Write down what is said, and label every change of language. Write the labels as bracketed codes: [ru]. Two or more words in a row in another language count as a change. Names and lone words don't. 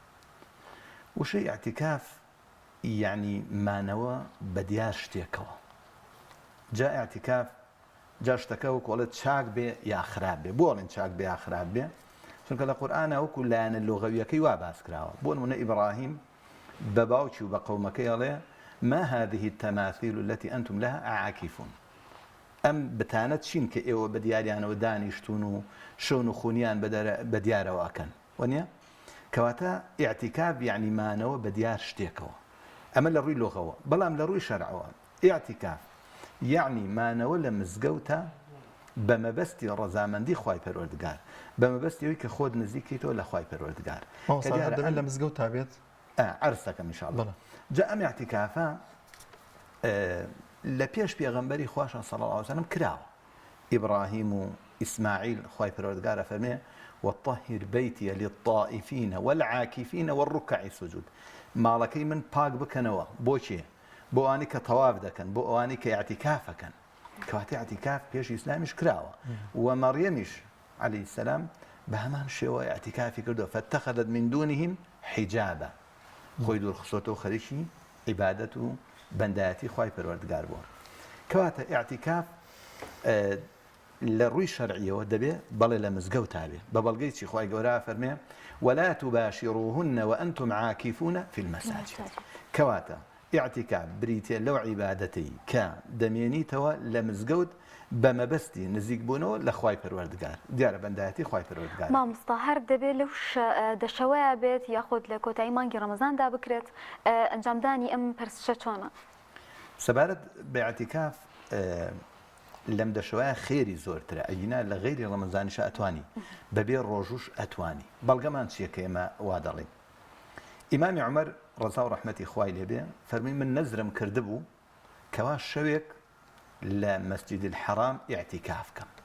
[ckb] وشەی ئەکتیکاف یعنی مانەوە بەدیار شتێکەوە جا ئەکتیکاف جا شتەکە وەکو ئەڵێ چاک بێ یا خراپ بێ بۆ ئەڵێن چاک بێ یا خراپ بێ چونکە لە قورئانە وەکو لایەنە لۆغەویەکەی وا باس کراوە بۆ نمونە ئیبراهیم بە باوکی و بە قەومەکەی ئەڵێ [ar] ما هذه التماثيل التي أنتم لها عاكفون [ckb] ئەم بتانە چین کە ئێوە بە دیاریانەوە دانیشتون و شەون و خونیان بە دیارەوەکەن وەنیە کەواتە ئیعتیکاف یعنی مانەوە بە دیار شتێکەوە ئەمە لە ڕووی لۆغەوە بەڵام لە ڕووی شەرعەوە ئیعتیکاف یعنی مانەوە لە مزگەوتە بە مەبەستی ڕەزامەندی خوای پەروەردگار بە مەبەستی ئەوەی کە خۆت نزیکیتەوە لە خوای پەروەردگار لە مزگەوت تابێت عەرسەکەم ئینشاءالله جا ئەم ئیعتیکافە لە پێش پێغەمبەری خواشە [ar] صلی الله علیه و سلم [ckb] کراوە ئیبراهیم و ئیسماعیل خوای پەروەردگارە فەرمێ [ar] وطهر بيتي للطائفين والعاكفين والركع السجود [ckb] ماڵەکەی من پاک بکەنەوە بۆچێ بۆ ئەوانی کە تەواف دەکەن بۆ ئەوانی کە ئیعتیکافەکەن کەواتە ئیعتیکاف پێش ئیسلامیش کراوە و مەڕیەمیش [ar] عەلەیهی السەلام [ckb] بە هەمان شێوە ئیعتیکافی کردووە [ar] فاتەخەذت من دونهم حیجابا [ckb] خۆی دوورخستۆتەوە خەریکی عیبادەت و بەندایەتی خوای پەروەردگار بووە کەواتە ئیعتیکاف لە ڕووی شەرعیەوە دەبێ بەڵێ لە مزگەوتا بێ بە بەڵگەی چی خوای گەورە فەرمێ [ar] ولا تباشروهن وأنتم عاكفون في المساجد [ckb] كواتا اعتكاف بريتي لو عبادتي کە دەمێنیتەوە لە مزگەوت بە مەبەستی نزیک بوونەوە لە خوای پەروەردگار دیارە بەندایەتی خوای پەروەردگار مامۆستا هەر دەبێت لەو دەشەوەیە بێت یاخود لە کۆتایی مانگی ڕەمەزاندا بکرێت ئەنجامدانی ئەم پەرستشە چۆنە سەبارەت بە ئاعتیکاف لەم دەشەوەیە خێری زۆرترە ئەگینا لە غەیری ڕەمەزانیش ئەتوانی بەبێ ڕۆژوش ئەتوانی بەڵگەمان چییە کە ئێمە وا دەڵێن ئیمامی عومەر ڕەزا و ڕەحمەتی خوای لێبێ فەرمی من نەزرم کردبوو کەوا شەوێک لە مەسجد الحرام ئیعتیکاف بکەم